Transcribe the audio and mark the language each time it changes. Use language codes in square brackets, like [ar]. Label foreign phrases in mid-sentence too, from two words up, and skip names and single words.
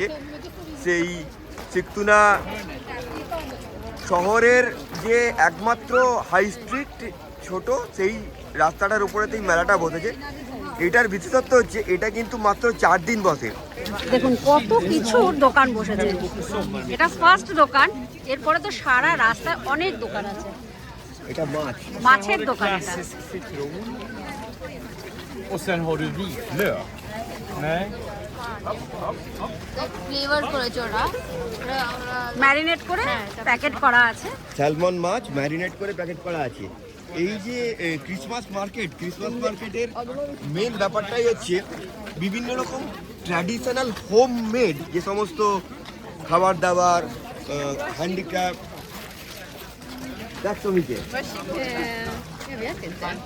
[bn] সেই সিকতুনা শহরের যে একমাত্র [en] high street [bn] ছোট, সেই রাস্তাটার উপরেতেই মেলাটা বসেছে। এটার বিশেষত্ব হচ্ছে এটা কিন্তু মাত্র 4 দিন বসে। দেখুন কত কিছুর দোকান বসেছে, এটা ফার্স্ট দোকান, এরপরে তো সারা রাস্তায় অনেক দোকান আছে। এটা মাছের দোকান এটা। [sv] Och sen har du vitlök. Nej. [bn] ফ্লেভার করেছে ওরা ম্যারিনেট করে প্যাকেট করা আছে। স্যালমন মাছ ম্যারিনেট করে প্যাকেট করা আছে। এই যে [en] Christmas market [bn] মেন ব্যাপারটাই হচ্ছে বিভিন্ন রকম [en] traditional homemade [bn] যে সমস্ত খাবার দাবার, হ্যান্ডিক্রাফট। দেখ সমিকে [sv] Jag vet inte.